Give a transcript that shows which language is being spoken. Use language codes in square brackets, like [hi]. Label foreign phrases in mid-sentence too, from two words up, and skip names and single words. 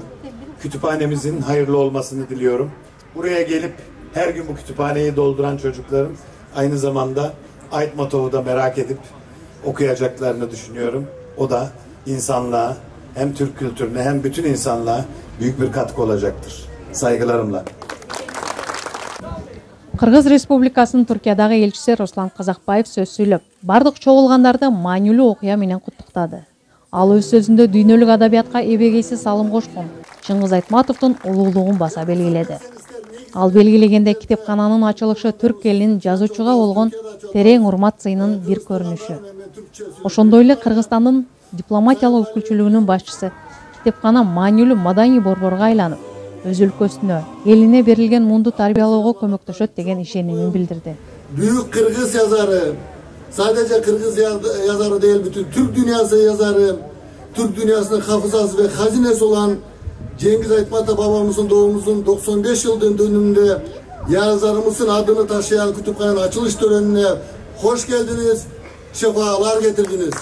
[tr] Kütüphanemizin hayırlı olmasını diliyorum. Buraya gelip her gün bu kütüphaneyi dolduran çocukların aynı zamanda Aytmatov'u da merak edip okuyacaklarını düşünüyorum. O da insanlığa, hem Türk kültürüne hem bütün insanlığa büyük bir katkı olacaktır. Saygılarımla. [ky] Кыргыз Республикасынын Туркиядагы элчиси Руслан Казакбаев сөз сүйлөп, бардык чогулгандарды маанилүү окуя менен куттуктады. Ал өз сөзүндө дүйнөлүк адабиятка эбегейсиз салым кошкон Чыңгыз Айтматовдун улуулугун баса белгиледи. Ал белгилегенде китепкананын ачылышы түрк элинин жазуучуга болгон терең урмат сыйынын бир көрүнүшү. Ошондой эле Кыргызстандын дипломатиялык өкүлчүлүгүнүн башчысы китепкана маанилүү маданий борборго айланып, өз өлкөсүнө, элине берилген муунду тарбиялоого көмөктөшөт деген ишенимин билдирди. [tr] Büyük Kırgız yazarı, sadece Kırgız yazarı değil, bütün Türk dünyası yazarı, Türk dünyasının hafızası ve hazinesi olan Cengiz Aytmatov babamızın doğumuzun 95 yıl dönümünde yazarımızın adını taşıyan kütüphanenin açılış törenine hoş geldiniz, şefalar getirdiniz.